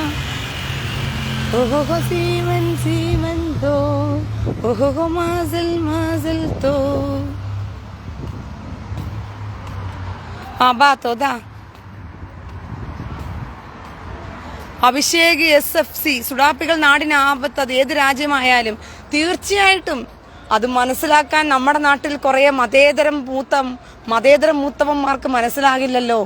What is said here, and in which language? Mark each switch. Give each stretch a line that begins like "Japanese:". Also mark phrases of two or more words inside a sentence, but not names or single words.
Hebrew: אוהו סימן, סימן טוב, אוהו מזל, מזל טוב. אבא תודה.
Malayalam: അഭിഷേക് SFC സുഡാപ്പികൾ നാടിന് ആപത്ത്. അത് ഏത് രാജ്യമായാലും തീർച്ചയായിട്ടും അത് മനസ്സിലാക്കാൻ നമ്മുടെ നാട്ടിൽ കുറെ മതേതര മൂത്തവന്മാർക്ക് മനസ്സിലാകില്ലല്ലോ.